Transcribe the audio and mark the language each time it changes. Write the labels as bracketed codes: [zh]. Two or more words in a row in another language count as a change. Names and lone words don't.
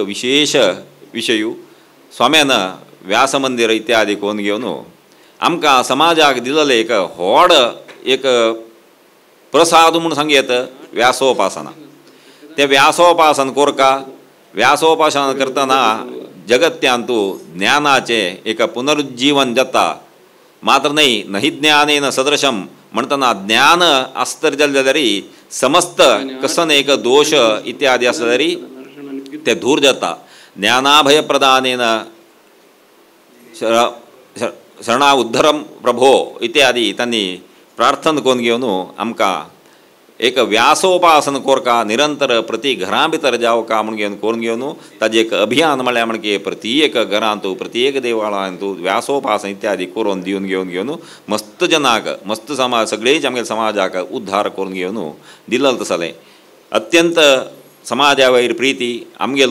[kok] विशेष विशय स्वाम्यान व्यास मंदिर इत्यादी करून घेवन आमकां समाजाक दिलेलें एक व्हड एक प्रसाद म्हूण सांगयत व्यासोपासना तें व्यासोपासन कोरका व्यासोपासना करतना जगत्यांतू ज्ञानाचें एक पुनरुज्जीवन जाता मात्र न्ही [sa] नहि ज्ञानेन सदृशम [kok] म्हणटना ज्ञान आसत जाल्यार समस्त कसन एक दोष इत्यादी आसत जाल्यार ते दूर जाता [sa] ज्ञानाभय प्रदानेन शरणा उद्धरम [kok] प्रभो इत्यादी तांणी प्रार्थना करून घेवन आमकां एक व्यासोपासन कोरका निरंतर प्रति घरां भितर जावका म्हूण घेवन करून घेवन ताजें एक अभियान म्हळ्यार म्हणजे प्रत्येक घरांतू प्रत्येक देवळांतू व्यासोपासन इत्यादी करून दिवन घेवन मस्त जनाक मस्त समाज सगळेच आमगे समाजाक उद्धार करून घेवन दिलें तसलें अत्यंत समाजा वयर प्रिती आमगेले